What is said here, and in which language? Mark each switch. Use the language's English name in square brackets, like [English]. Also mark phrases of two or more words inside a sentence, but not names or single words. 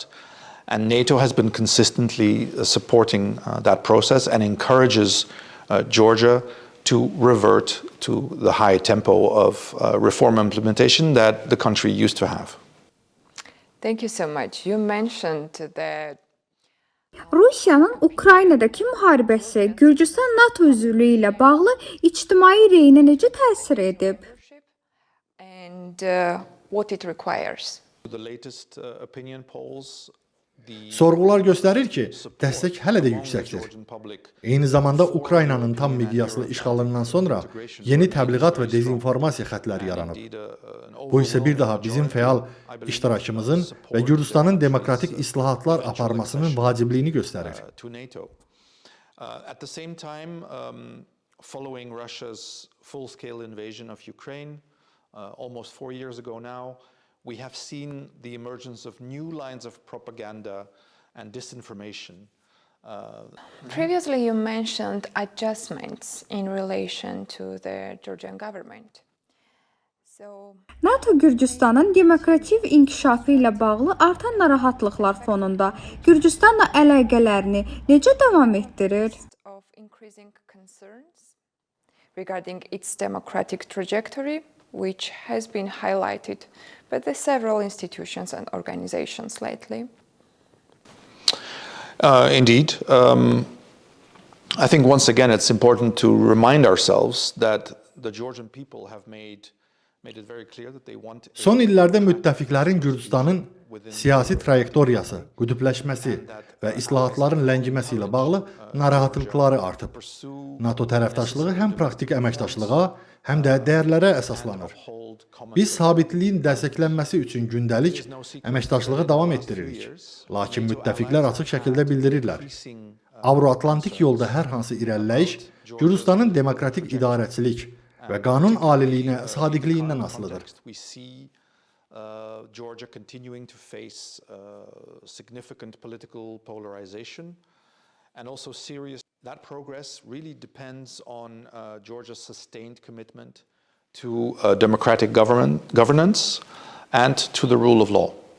[English] And NATO has been consistently supporting that process and encourages Georgia to revert to the high tempo of reform implementation that the country used to have. Thank you so much. You mentioned that [Azerbaijani] Rusiyanın Ukraynadakı müharibəsi Gürcüstan NATO üzvlüyü ilə bağlı ictimai rəyinə necə təsir edib? [English] and what it requires. The latest opinion polls, [Azerbaijani] Sorğular göstərir ki, dəstək hələ də yüksəkdir. Eyni zamanda Ukraynanın tam miqyaslı işğalından sonra yeni təbliğat və dezinformasiya xətləri yaranıb. Bu isə bir daha bizim fəal iştirakımızın və Gürcüstanın demokratik islahatlar aparmasının vacibliyini göstərir. [English] At the same time, following Russia's full-scale invasion of Ukraine almost 4 years ago now, we have seen the emergence of new lines of propaganda and disinformation. Previously, you mentioned adjustments in relation to the Georgian government. So, [Azerbaijani] NATO Gürcüstanın demokratik inkişafı ilə bağlı artan narahatlıqlar fonunda Gürcüstanla əlaqələrini necə davam etdirir? [English] of increasing concerns regarding its democratic trajectory, which has been highlighted by the several institutions and organizations lately. Indeed. I think once again it's important to remind ourselves that the Georgian people have made it very clear that they want [Azerbaijani] Son illərdə müttəfiqlərin Gürcüstanın siyasi trayektoriyası, qütbləşməsi və islahatların ləngiməsi ilə bağlı narahatlıqları artıb. NATO tərəfdaşlığı həm praktik əməkdaşlığa, həm də dəyərlərə əsaslanır. Biz sabitliyin dəstəklənməsi üçün gündəlik əməkdaşlığı davam etdiririk. Lakin müttəfiqlər açıq şəkildə bildirirlər. Avro-Atlantik yolda hər hansı irəliləyiş Gürcüstanın demokratik idarəçilik və qanun aliliyinə sadiqliyindən asılıdır. [English] Georgia continuing to face significant political polarization and also serious. That progress really depends on Georgia's sustained commitment to democratic governance and to the rule of law.